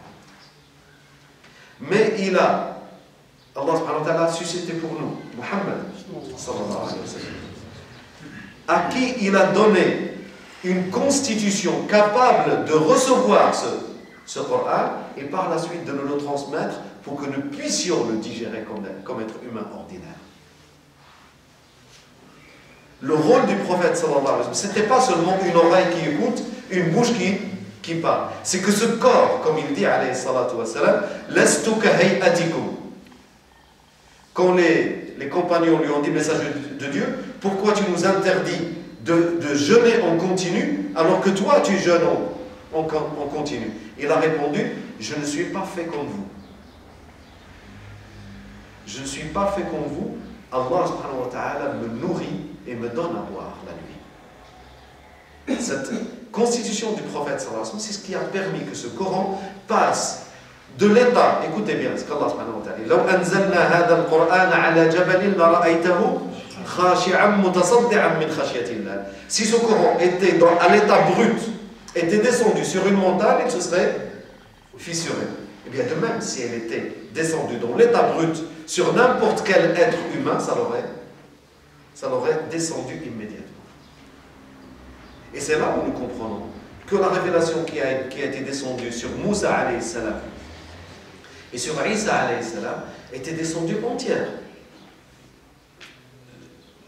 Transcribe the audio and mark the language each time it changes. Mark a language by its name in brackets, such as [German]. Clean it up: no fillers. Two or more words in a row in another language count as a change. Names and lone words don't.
[French] Mais [Arabic] الله سبحانه وتعالى [French] a suscité pour nous Muhammad [Arabic] صلى الله عليه وسلم, [French] à qui il a donné une constitution capable de recevoir ce Coran et par la suite de nous le transmettre pour que nous puissions le digérer comme être humain ordinaire. Le rôle du prophète [Arabic] صلى الله عليه وسلم, [French] ce n'était pas seulement une oreille qui écoute, une bouche qui parle. C'est que ce corps, comme il dit [Arabic] عليه الصلاة والسلام, لست كهيئتكم. [French] Quand les compagnons lui ont dit, message de Dieu, pourquoi tu nous interdis de jeûner en continu alors que toi tu jeûnes en continu? Il a répondu, je ne suis pas fait comme vous. Je ne suis pas fait comme vous. [Arabic] الله سبحانه وتعالى [French] me nourrit et me donne à boire la nuit. Cette constitution du prophète [Arabic] صلى الله عليه وسلم, [French] c'est ce qui a permis que ce Coran passe de l'état, écoutez bien ce qu' [Arabic] الله سبحانه وتعالى [French] dit, [Arabic] لو أنزلنا هذا القرآن على جبل لرأيته خاشعا متصدعا من خشية الله. [French] Si ce Coran était à l'état brut, était descendu sur une montagne, il se serait fissuré. Et bien de même, si elle était descendue dans l'état brut sur n'importe quel être humain, ça l'aurait descendu immédiatement. Et c'est là où nous comprenons que la révélation qui a été descendue sur Moussa [Arabic] عليه السلام [French] et sur Isa [Arabic] عليه السلام [French] était descendue entière.